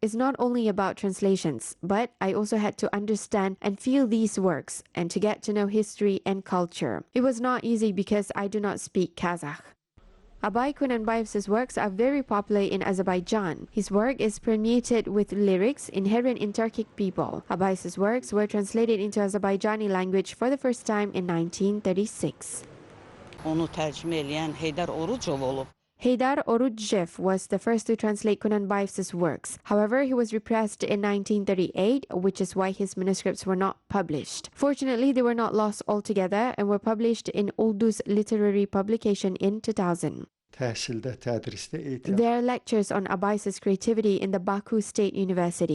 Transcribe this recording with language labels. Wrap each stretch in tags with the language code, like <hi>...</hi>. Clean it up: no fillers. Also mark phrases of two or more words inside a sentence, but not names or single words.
<en>It's not only about translations, but I also had to understand and feel these works and to get to know history and culture. It was not easy because I do not speak Kazakh. Abay Kunanbayev's works are very popular in Azerbaijan. His work is permeated with lyrics inherent in Turkic people. Abay's works were translated into Azerbaijani language for the first time in 1936.</en> <az>Onu tercüme edən Heydar Orucov olub.</az> <en>Heydar Orucjev was the first to translate Kunanbayev's works. However, he was repressed in 1938, which is why his manuscripts were not published. Fortunately, they were not lost altogether and were published in Ulduz literary publication in 2000. There are lectures on Abay's creativity in the Baku State University.</en>